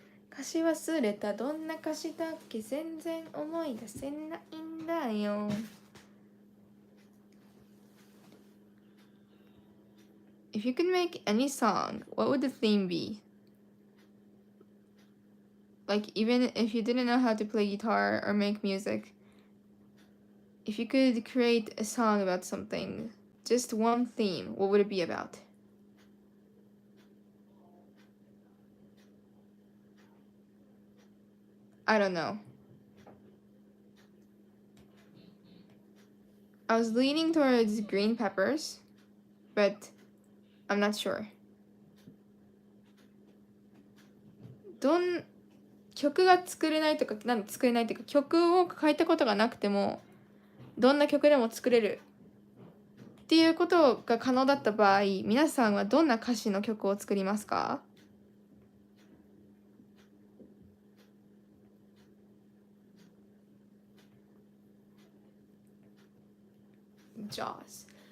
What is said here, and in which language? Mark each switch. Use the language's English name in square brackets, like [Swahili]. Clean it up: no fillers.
[Japanese] 歌詞忘れたどんな歌詞だっけ全然思い出せないんだよ [English] If you could make any song, what would the theme be? Like even if you didn't know how to play guitar or make music, if you could create a song about something, just one theme, what would it be about? I don't know. I was leaning towards green peppers, but I'm not sure. [Japanese] 曲が作れないとか、作れないというか、曲を書いたことがなくても、どんな曲でも作れるっていうことが可能だった場合、皆さんはどんな歌詞の曲を作りますか？Jaws.